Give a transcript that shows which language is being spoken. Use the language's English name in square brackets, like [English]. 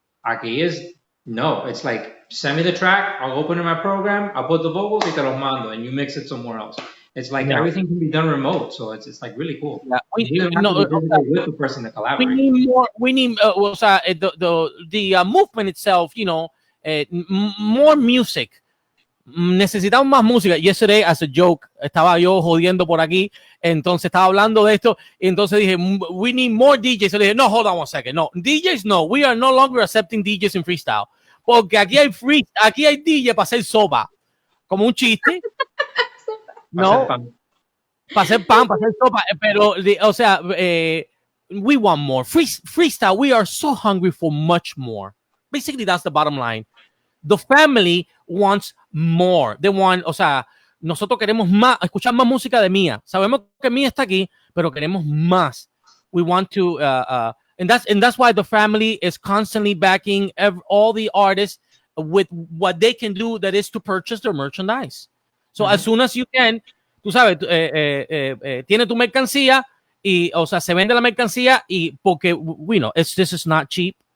[Spanish] Aquí [English] it's like, send me the track, I'll open in my program, I'll put the vocals, [Spanish] y te los mando, [English] and you mix it somewhere else. It's like everything can be done remote, so it's like really cool. Yeah. You don't have to be with the person to collaborate. We need [Spanish] o sea, [English] the movement itself, more music. [Spanish] Necesitamos más música. [English] Yesterday, as a joke, [Spanish] estaba yo jodiendo por aquí, entonces estaba hablando de esto, y entonces dije, [English] we need more DJs. [Spanish] Y dije, no, [English] hold on one second. No, DJs no, we are no longer accepting DJs in freestyle. [Spanish] Porque aquí hay DJ para hacer sopa. Como un chiste. No. Para hacer pan, para hacer sopa. Pero, o sea, [English] we want more. Freestyle, we are so hungry for much more. Basically, that's the bottom line. The family wants more. They want, [Spanish] o sea, nosotros queremos más, escuchar más música de Mia. Sabemos que Mia está aquí, pero queremos más. [English] We want to, and that's why the family is constantly backing all the artists with what they can do, that is to purchase their merchandise. So as soon as you can, [Spanish] tú sabes, tiene tu mercancía y, o sea, se vende la mercancía y porque, [English] this is not cheap.